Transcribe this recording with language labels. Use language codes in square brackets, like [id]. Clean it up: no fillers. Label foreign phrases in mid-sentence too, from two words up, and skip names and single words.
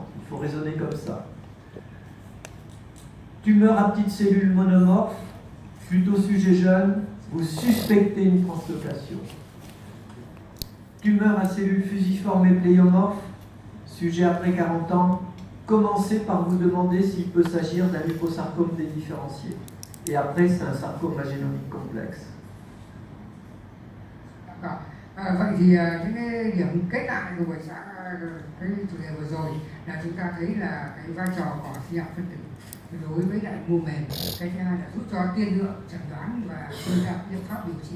[fr] Il faut raisonner comme ça. Tumeur à petites cellules monomorphes, plutôt sujet jeune, vous suspectez une translocation. Tumeur à cellules fusiformes et pléiomorphes, sujet après 40 ans, commencez par vous demander s'il peut s'agir d'un liposarcome dédifférencié. Et après, c'est un sarcome à génomique complexe. [vi] Vậy thì những cái điểm kết lại của buổi sáng cái chủ đề vừa rồi là chúng ta thấy là cái vai trò của sinh học phân tử đối với lại mô mềm. Cái thứ hai là giúp cho tiên lượng chẩn đoán và đưa ra biện pháp điều trị.